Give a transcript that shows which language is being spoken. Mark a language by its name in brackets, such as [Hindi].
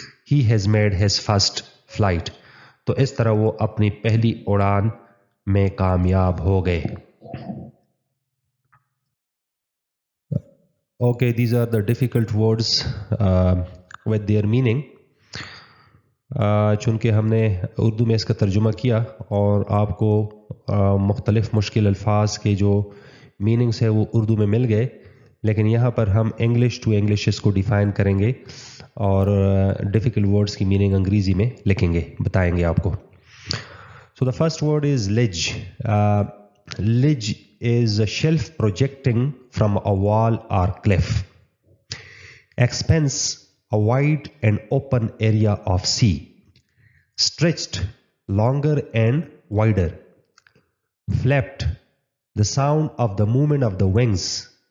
[English] he has made his first flight, [Hindi] तो इस तरह वो अपनी पहली उड़ान में कामयाब हो गए. [English] Okay, these are the difficult words with their meaning. [Hindi] चूँकि हमने उर्दू में इसका तर्जुमा किया और आपको मुख्तलिफ़ मुश्किल अल्फाज के जो मीनिंग्स है वो उर्दू में मिल गए, लेकिन यहाँ पर हम इंग्लिश टू इंग्लिश इसको डिफ़ाइन करेंगे और डिफ़िकल्ट वर्ड्स की मीनिंग अंग्रेज़ी में लिखेंगे, बताएंगे आपको. [English] So the first word is ledge. Ledge is a shelf projecting from a wall or cliff. Expanse, a wide and open area of sea. Stretched, longer and wider. Flapped, the sound of the movement of the wings.